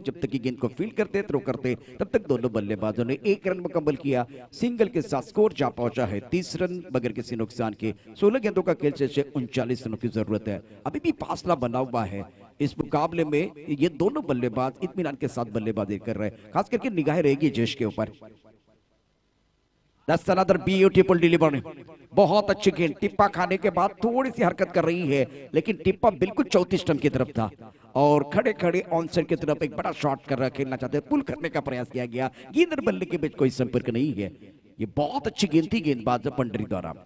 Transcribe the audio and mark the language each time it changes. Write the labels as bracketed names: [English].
[Hindi] जब तक कि गेंद को फील्ड करते थ्रो करते तब तक दोनों बल्लेबाजों ने 1 रन मुकम्मल किया। सिंगल के साथ स्कोर जा पहुंचा है 30 रन बगैर किसी नुकसान के। 16 गेंदों का खेल शेष 39 रनों की जरूरत है। अभी भी फासला बना हुआ है इस मुकाबले में। ये दोनों बल्लेबाज इत्मीनान के साथ बल्लेबाजी कर रहे हैं, खास करके निगाहें रहेगी जयेश के ऊपर। [English] That's another beautiful delivery. [Hindi] बहुत अच्छी गेंद, टिप्पा खाने के बाद थोड़ी सी हरकत कर रही है, लेकिन टिप्पा बिल्कुल 34 स्टंप की तरफ था और खड़े खड़े ऑन साइड की तरफ एक बड़ा शॉट कर रहा खेलना चाहते हैं, पुल करने का प्रयास किया गया। गेंद और बल्ले के बीच कोई संपर्क नहीं है। ये बहुत अच्छी गेंद थी गेंदबाज पंडरी द्वारा।